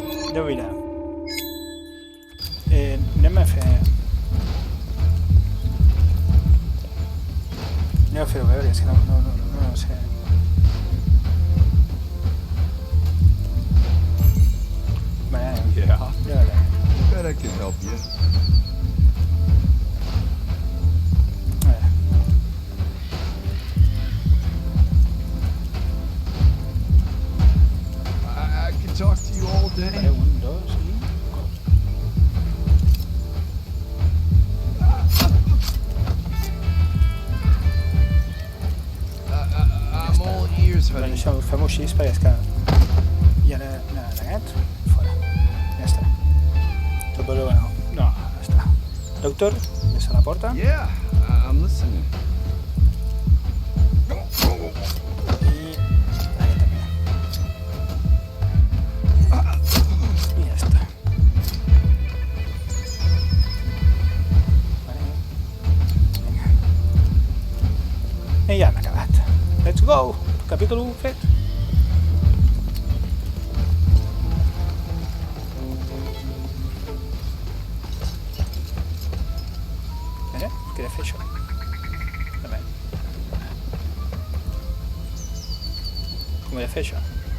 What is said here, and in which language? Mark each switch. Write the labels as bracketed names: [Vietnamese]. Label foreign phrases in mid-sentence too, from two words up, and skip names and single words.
[Catalan] Déu mira. Anem a fer... Anem a fer-ho veure, és que no sé. Vale, [English] Yeah. [Catalan] ja veurem. [English] Bet I can help you. [Catalan] A veure. [English] I can talk to you all [Catalan] Vale, [English] day. [Catalan] 1, 2 i... [English] I'm all ears, [Catalan] Doncs [English] honey. [Catalan] això, fem-ho així perquè és que... I ara, negat, fora. Ja està. Suposo que no. No, ja està. Doctor, des de la porta. [English] Yeah, I'm listening. I... [Catalan] Allà també. I ja està. Vale. Vinga. I ja hem acabat. [English] Let's go! [Catalan] Capítol 1 fet. Queria fer això. També. Com he de fer això?